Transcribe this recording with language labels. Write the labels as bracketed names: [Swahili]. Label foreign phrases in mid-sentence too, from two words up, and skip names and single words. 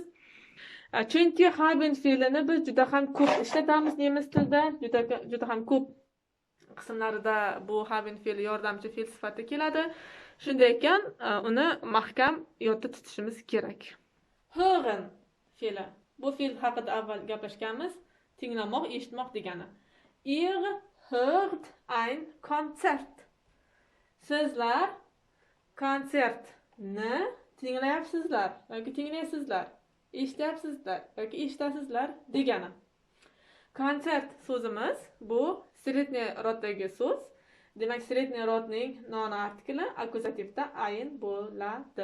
[Uzbek] Chunki haben fe'lini biz juda ham ko'p ishlatamiz nemis tilida, juda ham ko'p qismlarida bu haben fe'li yordamchi fe'l sifatida keladi. Shunday ekan, uni mahkam yodda tutishimiz kerak. Hören fe'li. Bu fe'l haqida avval gaplashganmiz. Tinglamoq, eshitmoq degani. [German] Ihr hört ein Konzert. [Uzbek] Sizlar konsertni tinglayapsizlar yoki tinglaysizlar, eshityapsizlar yoki eshitasizlar degani. Konsert so'zimiz bu sredniy roddagi so'z. Demak, sredniy rodning noaniq artikli akkuzativda ayin bo'ladi.